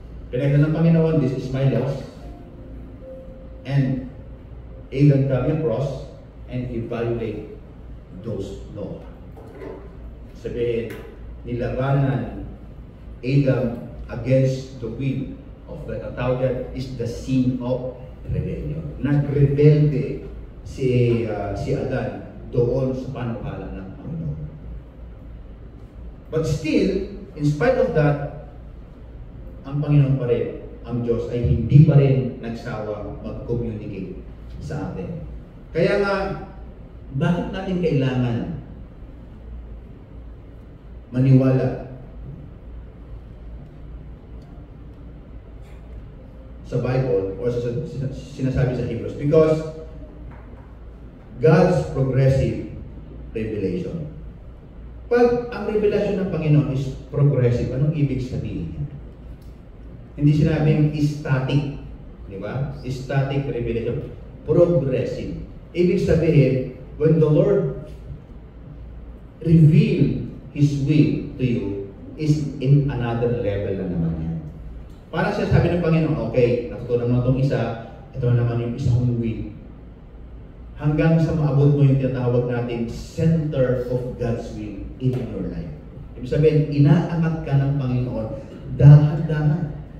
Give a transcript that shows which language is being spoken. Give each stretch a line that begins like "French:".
Filipino: Pinagdan ng Panginoon,
English: this is my laws. And Adam coming across and evaluate those laws.
Filipino: Sabihin, nilabanan
English: Adam against the will of God.
Filipino: Ang tawag yan
English: is the sin of rebellion.
Filipino: Nagrebelde si Adan doon sa panukala ng Panginoon.
English: But still, in spite of that,
Filipino: ang Panginoon pa rin, ang Diyos ay hindi pa rin nagsawang mag-communicate sa atin. Kaya nga, bakit natin kailangan maniwala sa Bible o sinasabi sa Hebrews?
English: Because God's progressive revelation.
Filipino: Pag ang revelasyon ng Panginoon is progressive, anong ibig sabihin? Hindi sinabing static, di ba?
English: Static revelation. Progressive.
Filipino: Ibig sabihin,
English: when the Lord reveal His will to you, is in another level
Filipino: na naman yan. Parang siya sabi ng Panginoon, okay, natutunan mo itong isa, ito naman yung isang will. Hanggang sa maabot mo yung tinatawag natin
English: center of God's will in your life.
Filipino: Ibig sabihin, inaangat ka ng Panginoon dahan-dahan.